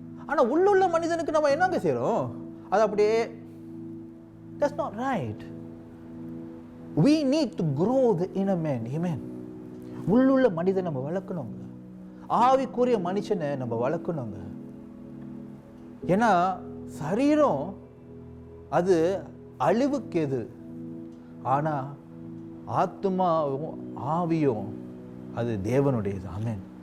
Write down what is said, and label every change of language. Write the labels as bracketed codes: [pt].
[ta] ஆனால் உள்ளுள்ள மனிதனுக்கு நம்ம என்னங்க செய்கிறோம்? [en] அது அப்படியே, that's not right. We need to grow the inner man. Amen. [ta] உள்ளுள்ள மனிதனை நம்ம வளர்க்கணுங்க. ஆவிக்குரிய மனுஷனை நம்ம வளர்க்கணுங்க. ஏன்னா சரீரம் அது அழிவுக்கேது, ஆனால் ஆத்மாவும் ஆவியும் அது தேவனுடையது. ஆமென்.